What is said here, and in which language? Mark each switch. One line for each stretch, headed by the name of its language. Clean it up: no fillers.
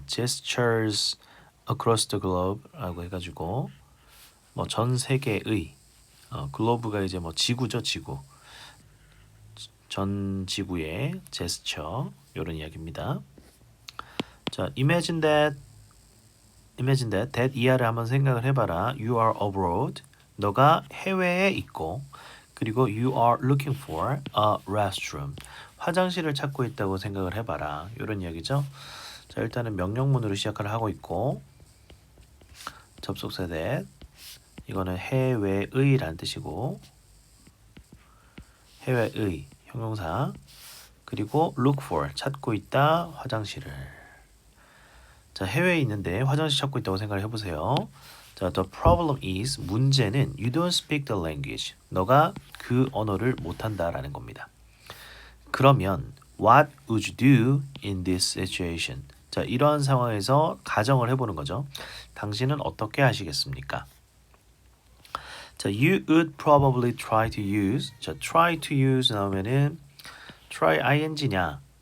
English: Gestures across the globe
Korean: 라고 해가지고 뭐 전 세계의 글로브가 이제 뭐 지구죠, 지구. 전 지구의 제스처 이런 이야기입니다. 자, that 이하를 한번 생각을 해봐라.
English: You are abroad.
Korean: 너가 해외에 있고 그리고
English: you are looking for a restroom.
Korean: 화장실을 찾고 있다고 생각을 해봐라. 이런 이야기죠. 자, 일단은 명령문으로 시작을 하고 있고 접속사 that 이거는 해외의라는 뜻이고 해외의 형용사 그리고
English: look for
Korean: 찾고 있다 화장실을. 자, 해외에 있는데 화장실 찾고 있다고 생각을 해보세요.
English: 자, the problem is
Korean: 문제는
English: you don't speak the language.
Korean: 너가 그 언어를 못한다라는 겁니다. 그러면
English: what would you do in this situation?
Korean: 자, 이러한 상황에서 가정을 해보는 거죠. 당신은 어떻게 하시겠습니까?
English: 자, you would probably try to use. 자, try to use
Korean: 나오면은
English: try ing냐?